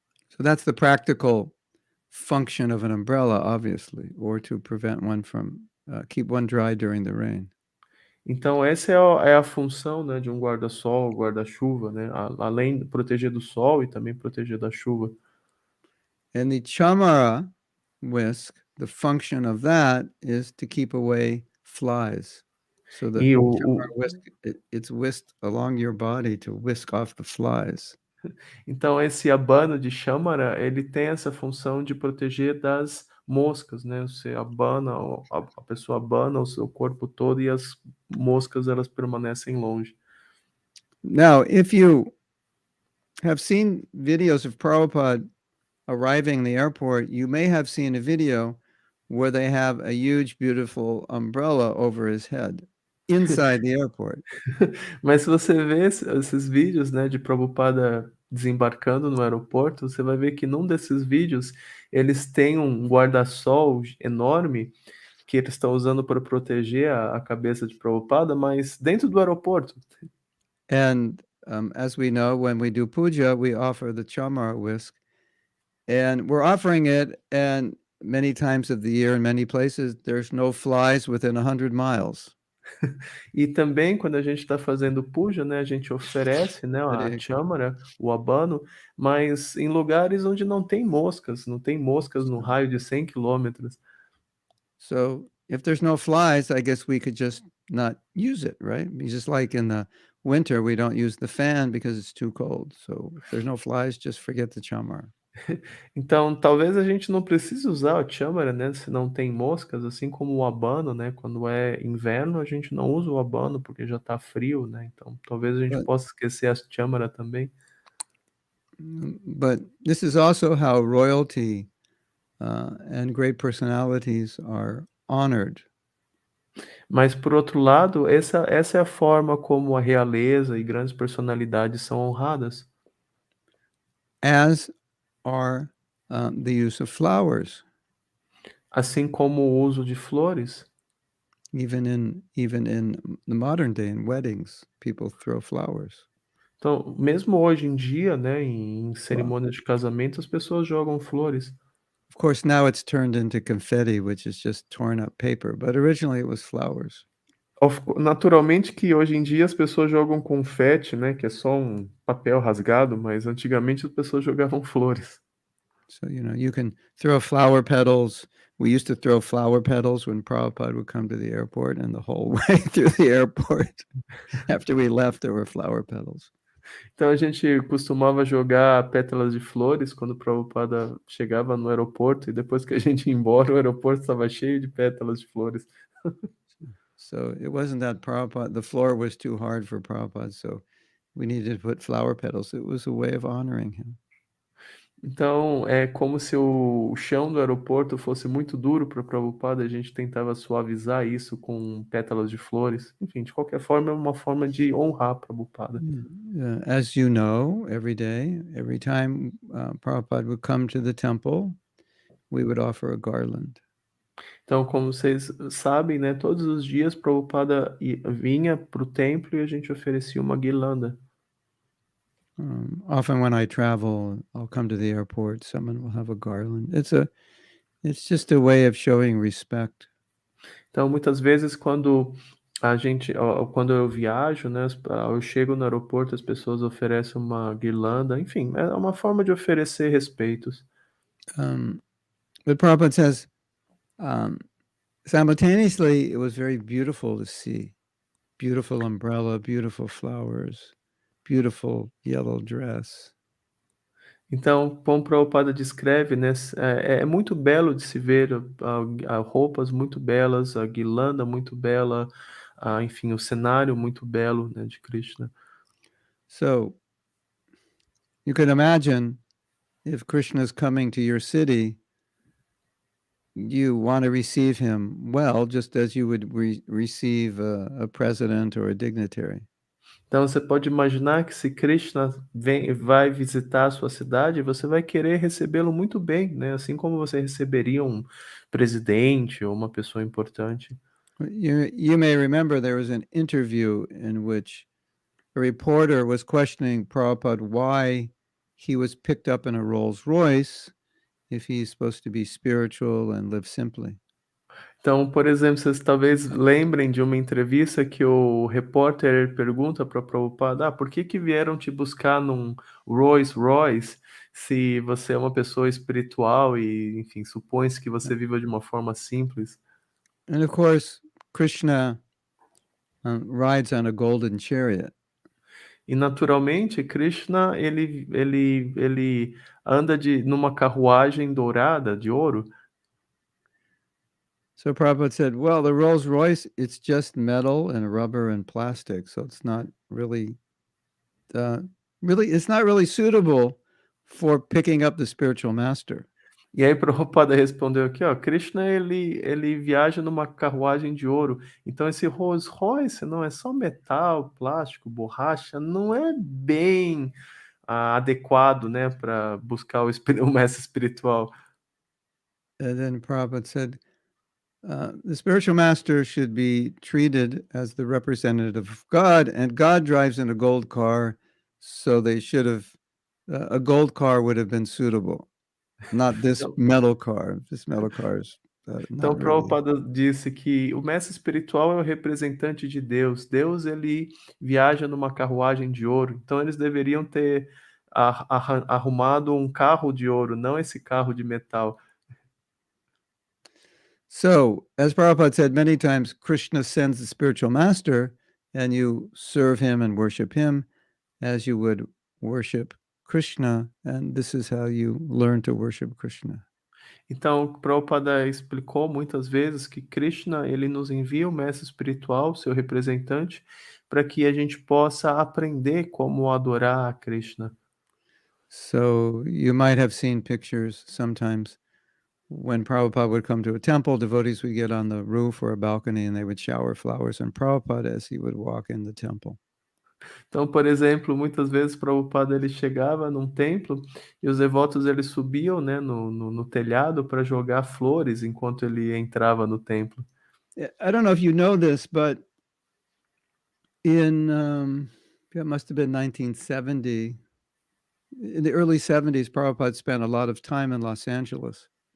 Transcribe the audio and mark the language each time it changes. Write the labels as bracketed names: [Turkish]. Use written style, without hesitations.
[English] So that's the practical function of an umbrella, obviously, or to prevent one from keep one dry during the rain. [Portuguese] Então essa é a função, né, de um guarda-sol, guarda-chuva, né, além de proteger do sol e também proteger da chuva. [English] And the chamara whisk, the function of that is to keep away flies. So the chamara whisk, it's whisked along your body to whisk off the flies. [Portuguese] Então esse abano de chamara, ele tem essa função de proteger das moscas, né? Você abana, a pessoa abana o seu corpo todo e as moscas, elas permanecem longe. [English] Now, if you have seen videos of Prabhupada arriving in the airport, you may have seen a video where they have a huge, beautiful umbrella over his head inside the airport. [Portuguese] Mas se você vê esses vídeos, né, de Prabhupada desembarcando no aeroporto, você vai ver que num desses vídeos eles têm um guarda-sol enorme que eles estão usando para proteger a cabeça de Prabhupada, mas dentro do aeroporto. [English] And as we know, when we do puja, we offer the chamara whisk. And we're offering it, and many times of the year in many places, there's no flies within 100 miles. [Portuguese] E também quando a gente está fazendo puja, né, a gente oferece, né, a chamara, o abano, mas em lugares onde não tem moscas no raio de 100 quilômetros. [English] So if there's no flies, I guess we could just not use it, right? Just like in the winter, we don't use the fan because it's too cold. So if there's no flies, just forget the chamara. [Portuguese] Então, talvez a gente não precise usar a chamara, né, se não tem moscas, assim como o abano, né, quando é inverno a gente não usa o abano porque já está frio, né, então talvez a gente possa esquecer a chamara também. [English] But this is also how royalty and great personalities are honored. [Portuguese] Mas por outro lado, essa é a forma como a realeza e grandes personalidades são honradas. [English] As are the use of flowers. [Portuguese] Assim como o uso de flores. [English] Even in the modern day, in weddings, people throw flowers. [Portuguese] Então, mesmo hoje em dia, né, em cerimônias de casamento, as pessoas jogam flores. [English] Of course, now it's turned into confetti, which is just torn up paper, but originally it was flowers. [Portuguese] Naturalmente que hoje em dia as pessoas jogam confete, né, que é só um papel rasgado, mas antigamente as pessoas jogavam flores. [English] So, you can throw flower petals. We used to throw flower petals when Prabhupada would come to the airport, and the whole way through the airport, after we left, there were flower petals. [Portuguese] Então a gente costumava jogar pétalas de flores quando o Prabhupada chegava no aeroporto e depois que a gente ia embora, o aeroporto estava cheio de pétalas de flores. [English] So it wasn't that Prabhupada, the floor was too hard for Prabhupada, so we needed to put flower petals. It was a way of honoring him. [Portuguese] Então é como se o chão do aeroporto fosse muito duro para o Prabhupada, a gente tentava suavizar isso com pétalas de flores. Enfim, de qualquer forma, é uma forma de honrar Prabhupada. [English] As you know, every day, every time Prabhupada would come to the temple, we would offer a garland. [Portuguese] Então, como vocês sabem, né, todos os dias Prabhupada vinha para o templo e a gente oferecia uma guirlanda. [English] Often when I travel, I'll come to the airport, someone will have a garland. It's just a way of showing respect. [Portuguese] Então, muitas vezes quando eu viajo, né, eu chego no aeroporto, as pessoas oferecem uma guirlanda, enfim, é uma forma de oferecer respeitos. [English] But Prabhupada says, simultaneously, it was very beautiful to see. Beautiful umbrella, beautiful flowers, beautiful yellow dress. [Portuguese] Então, como Prabhupada descreve, né, é muito belo de se ver roupas muito belas, a guirlanda muito bela, enfim, o cenário muito belo, né, de Krishna. [English] So you can imagine if Krishna is coming to your city, you want to receive him well, just as you would receive a president or a dignitary. [Portuguese] Então, você pode imaginar que se Krishna vai visitar a sua cidade, você vai querer recebê-lo muito bem, né? Assim como você receberia um presidente ou uma pessoa importante. [English] You may remember there was an interview in which a reporter was questioning Prabhupada why he was picked up in a Rolls Royce if he's supposed to be spiritual and live simply. [Portuguese] Então, por exemplo, vocês talvez lembrem de uma entrevista que o repórter pergunta para o Prabhupada, por que vieram te buscar num Rolls Royce se você é uma pessoa espiritual e, enfim, supõe-se que você viva de uma forma simples? [English] And of course, Krishna rides on a golden chariot. [Portuguese] E naturalmente, Krishna, ele anda numa carruagem dourada, de ouro. [English] So Prabhupada said, well, the Rolls Royce, it's just metal and rubber and plastic. So it's not really, it's not really suitable for picking up the spiritual master. [Portuguese] E aí Prabhupada respondeu aqui, ó, Krishna, ele viaja numa carruagem de ouro. Então esse Rolls Royce não é só metal, plástico, borracha, não é bem adequado, né, para buscar o mestre espiritual. [English] And then Prabhupada said, the spiritual master should be treated as the representative of God, and God drives in a gold car, so they should have, a gold car would have been suitable, not this metal car. This metal car is [Portuguese] Então, [English] not really. [Portuguese] Prabhupada disse que o mestre espiritual é o representante de Deus. Deus, ele viaja numa carruagem de ouro. Então, eles deveriam ter arrumado um carro de ouro, não esse carro de metal. [English] So, as Prabhupada said many times, Krishna sends the spiritual master, and you serve him and worship him as you would worship Krishna, and this is how you learn to worship Krishna. [Portuguese] Então, Prabhupada explicou muitas vezes que Krishna, ele nos envia o mestre espiritual, seu representante, para que a gente possa aprender como adorar a Krishna. [English] So, you might have seen pictures sometimes when Prabhupada would come to a temple, devotees would get on the roof or a balcony and they would shower flowers on Prabhupada as he would walk in the temple. [Portuguese] Então, por exemplo, muitas vezes Prabhupada ele chegava num templo e os devotos eles subiam, né, no telhado para jogar flores enquanto ele entrava no templo. [English] I don't know if you know this, but in it must have been 1970, in the early 70s, Prabhupada spent a lot of time in Los Angeles.